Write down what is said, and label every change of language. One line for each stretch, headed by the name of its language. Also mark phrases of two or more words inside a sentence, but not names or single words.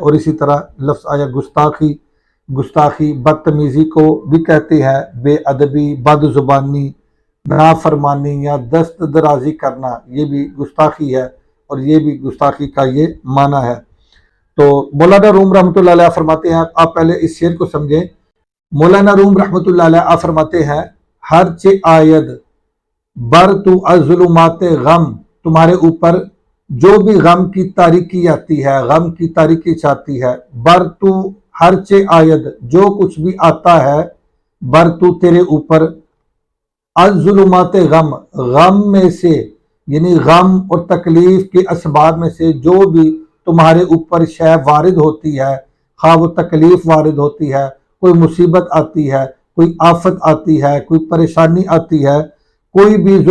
Urdu: اور اسی طرح لفظ آیا گستاخی، گستاخی بدتمیزی کو بھی کہتے ہیں، بے ادبی، بد زبانی، نافرمانی یا دست درازی کرنا، یہ بھی گستاخی ہے، اور یہ بھی گستاخی کا یہ معنی ہے۔ تو مولانا روم رحمۃ اللہ علیہ فرماتے ہیں، آپ پہلے اس شعر کو سمجھیں۔ مولانا روم رحمۃ اللہ علیہ فرماتے ہیں،
Persian: ہرچہ آید بر تو از ظلمات غم،
Urdu: تمہارے اوپر جو بھی غم کی تاریکی آتی ہے، غم کی تاریکی چھاتی ہے،
Persian: بر تو ہرچہ آید
Urdu: جو کچھ بھی آتا ہے،
Persian: بر تو
Urdu: تیرے اوپر،
Persian: از ظلمات غم،
Urdu: غم میں سے یعنی غم اور تکلیف کے اسباب میں سے جو بھی تمہارے اوپر شے وارد ہوتی ہے، خواہ وہ تکلیف وارد ہوتی ہے، کوئی مصیبت آتی ہے، کوئی آفت آتی ہے، کوئی پریشانی آتی ہے، کوئی بھی